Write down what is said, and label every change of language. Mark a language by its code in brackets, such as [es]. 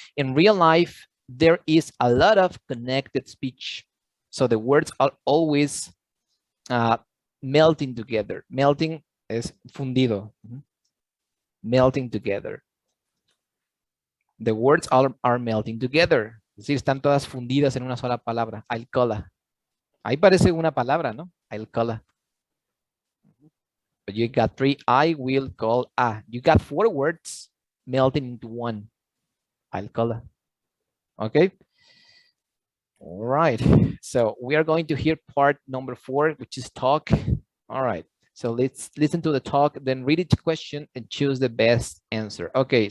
[en] In real life, there is a lot of connected speech. So the words are always melting together. Melting is fundido. Melting together. The words are melting together. [es] Es decir, están todas fundidas en una sola palabra. Alcola. Ahí parece una palabra, ¿no? Alcola. [en] But you got 3. I will call a. You got 4 words melting into one. Alcola. Okay. All right. So we are going to hear part number 4, which is talk. All right. So let's listen to the talk, then read each question and choose the best answer. Okay.